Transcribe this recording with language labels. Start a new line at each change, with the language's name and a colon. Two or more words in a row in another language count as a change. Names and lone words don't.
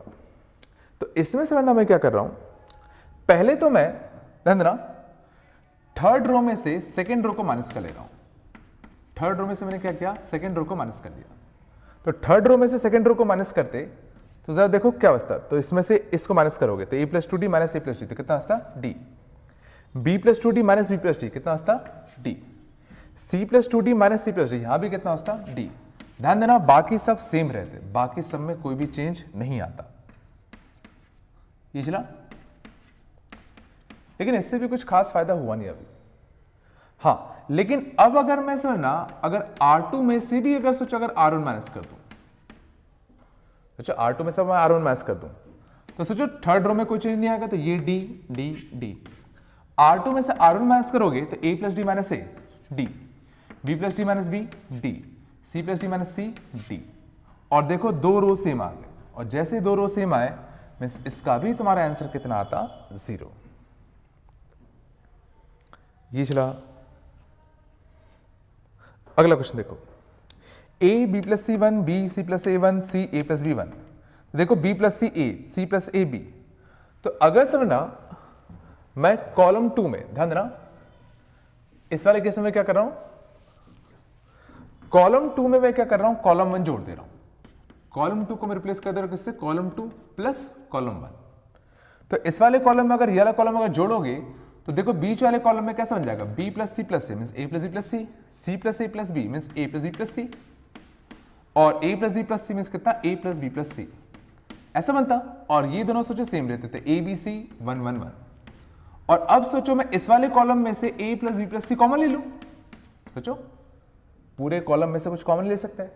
Hindi: तो इसमें समझना मैं क्या कर रहा हूं, पहले तो मैं ध्यान देना
English: third row
Hindi: में से
English: second row
Hindi: को माइनस कर ले रहा हूं।
English: third row
Hindi: में से मैंने क्या किया,
English: second row
Hindi: को माइनस कर दिया। तो
English: third row
Hindi: में से
English: second row
Hindi: को माइनस करते तो जरा देखो क्या बचता। तो इसमें से इसको माइनस करोगे तो
English: a + 2d - a + d,
Hindi: तो कितना बचता d।
English: b + 2d - b + d,
Hindi: कितना बचता d।
English: c + 2d - c + d,
Hindi: यहां भी कितना बचता d। ध्यान देना बाकी सब सेम रहते, बाकी सब में कोई भी चेंज नहीं आता। ये चला, लेकिन इससे भी कुछ खास फायदा हुआ नहीं अभी। हाँ, लेकिन अब अगर मैं समझना, अगर R2 में से भी अगर सोचो अगर R1 माइनस कर दूं, सोचो R2 में से मैं R1 माइनस कर दूं, तो सोचो
English: third row
Hindi: में कोई चेंज नहीं आएगा, तो ये
English: D D D।
Hindi: R2 में से R1 माइनस करोगे तो
English: a + d - a d, b + d - b d, c + d - c d।
Hindi: और देखो दो
English: row same
Hindi: आ गए, और जैसे दो
English: row same
Hindi: आए मींस इसका भी तुम्हारा आंसर कितना आता 0। ये चला, अगला क्वेश्चन देखो,
English: a b + c1 b c + a1 c a + b1। देखो b + c a c + a b।
Hindi: तो अगर समझना मैं कॉलम 2 में, ध्यान देना इस वाले केस में क्या कर रहा हूं, कॉलम 2 में मैं क्या कर रहा हूं, कॉलम 1 जोड़ दे रहा हूं। कॉलम 2 को मैं रिप्लेस कर दे रहा हूं किससे,
English: column 2 + column 1.
Hindi: तो इस वाले कॉलम में अगर ये वाला कॉलम अगर जोड़ोगे तो देखो बीच वाले कॉलम में कैसा बन जाएगा,
English: b + c + a
Hindi: मींस
English: a + b + c, c + a + b
Hindi: मींस
English: a + b + c,
Hindi: और
English: a + b + c
Hindi: मींस कितना
English: a + b + c,
Hindi: ऐसा बनता। और ये दोनों सोचो सेम रहते थे,
English: a b c
Hindi: 1 1 1। और अब सोचो मैं इस वाले कॉलम में से
English: a + b + c
Hindi: कॉमन ले लूं, सोचो पूरे कॉलम में से कुछ कॉमन ले सकते हैं।